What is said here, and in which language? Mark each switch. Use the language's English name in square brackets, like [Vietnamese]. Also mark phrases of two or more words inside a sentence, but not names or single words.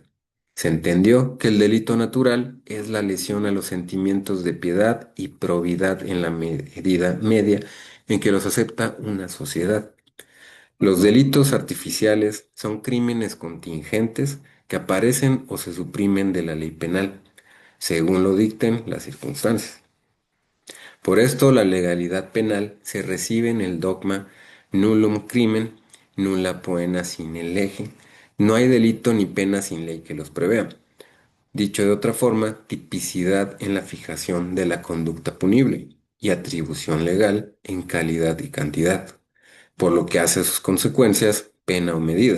[Spanish] Se entendió que el delito natural es la lesión a los sentimientos de piedad y probidad en la medida media en que los acepta una sociedad. Los delitos artificiales son crímenes contingentes que aparecen o se suprimen de la ley penal, según lo dicten las circunstancias. Por esto, la legalidad penal se recibe en el dogma [Latin] nullum crimen, nulla poena sine lege. [Spanish] No hay delito ni pena sin ley que los prevea. Dicho de otra forma, tipicidad en la fijación de la conducta punible y atribución legal en calidad y cantidad, por lo que hace a sus consecuencias pena o medida.